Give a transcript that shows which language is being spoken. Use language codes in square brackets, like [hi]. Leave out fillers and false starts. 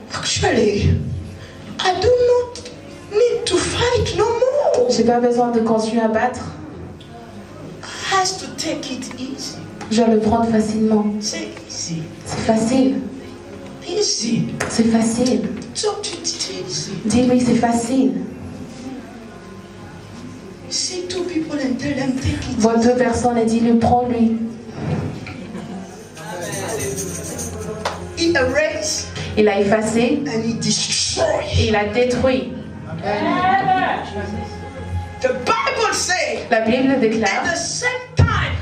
[en] Actually, I do not need to fight no more. [fr] J'ai pas besoin de continuer à battre. [en] I has to take it easy. [fr] Je dois le prendre facilement. [en] Say easy. [fr] C'est facile. [en] Easy. [fr] C'est facile. [en] Talk to it easy. [fr] Dis-lui, c'est facile. [en] See two people and tell them take it [fr] Vois deux personnes et dis-lui, prends-lui. [en] He erased [fr] Il a effacé [en] and he destroyed. [fr] et il a détruit. [en] The Bible says [fr] La Bible [en] at [fr] déclare, [en] the same time,